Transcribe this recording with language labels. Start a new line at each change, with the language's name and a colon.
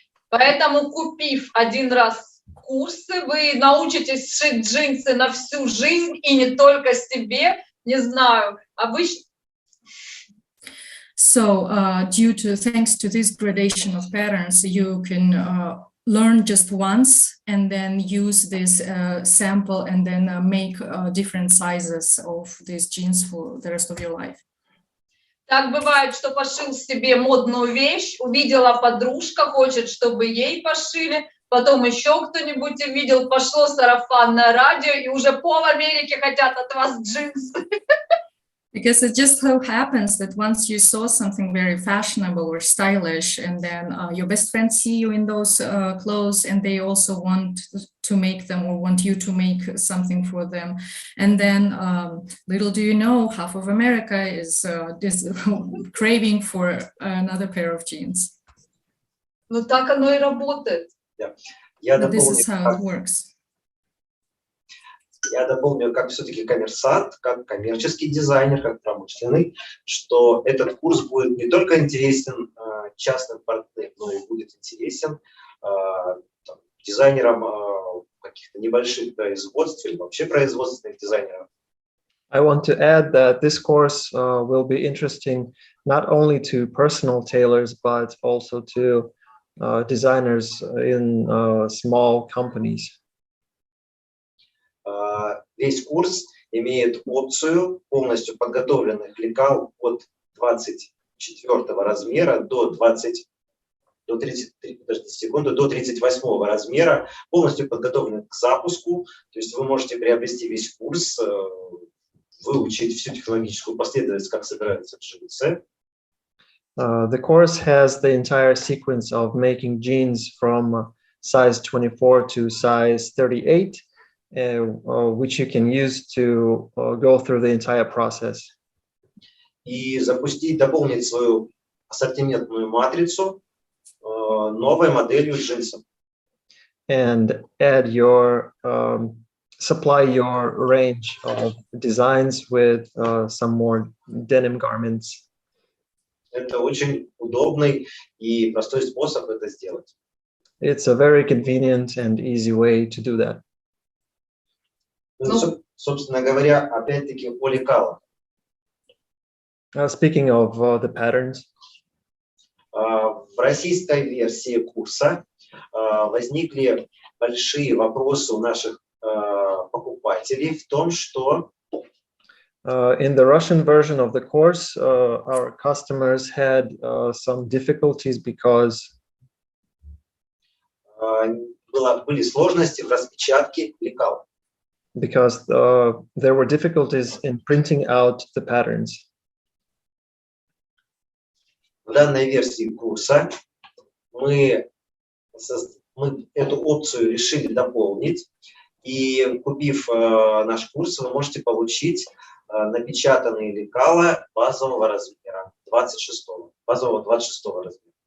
Russian: Поэтому, купив один раз курсы, вы научитесь шить джинсы на всю жизнь и не только себе, не знаю, обычно.
English: So, thanks to this gradation of patterns, you can learn just once and then use this sample and then make different sizes of these jeans for the rest of your life.
Russian: Так бывает, что пошил себе модную вещь, увидела подружка, хочет, чтобы ей пошили, потом еще кто-нибудь увидел, пошло сарафанное радио, и уже пол Америки хотят от вас джинсы.
English: Because it just so happens that once you saw something very fashionable or stylish, and then your best friends see you in those clothes, and they also want to make them or want you to make something for them. And then little do you know, half of America is craving for another pair of jeans.
Russian: Ну так оно и работает.
English: But this is how it works.
Russian: Я дополню, как все-таки коммерсант, как коммерческий дизайнер, как промышленный, что этот курс будет не только интересен частным партнерам, но и будет интересен дизайнерам каких-то небольших производств или вообще производственных дизайнеров.
English: I want to add that this course will be interesting not only to personal tailors, but also to designers in small companies.
Russian: Весь курс имеет опцию полностью подготовленных лекал от 24 размера до 38 размера, полностью подготовленных к запуску. То есть вы можете приобрести весь курс, выучить всю технологическую последовательность, как собираются джинсы.
English: The course has the entire sequence of making jeans from size 24 to size 38. Which you can use to go through the entire process.
Russian: И дополнить свою ассортиментную матрицу новой моделью джинсов.
English: and add your supply your range of designs with some more denim garments.
Russian: Это очень удобный и простой способ это сделать.
English: It's a very convenient and easy way to do that.
Russian: Ну, собственно говоря, опять-таки о лекалах.
English: Speaking of the patterns,
Russian: В российской версии курса возникли большие вопросы у наших покупателей в том, что
English: in the Russian version of the course, our customers had some difficulties because
Russian: были сложности в распечатке лекал.
English: There were difficulties in printing out the patterns.
Russian: В данной версии курса мы эту опцию решили дополнить, и купив наш курс, вы можете получить напечатанные лекала базового размера, 26-го размера.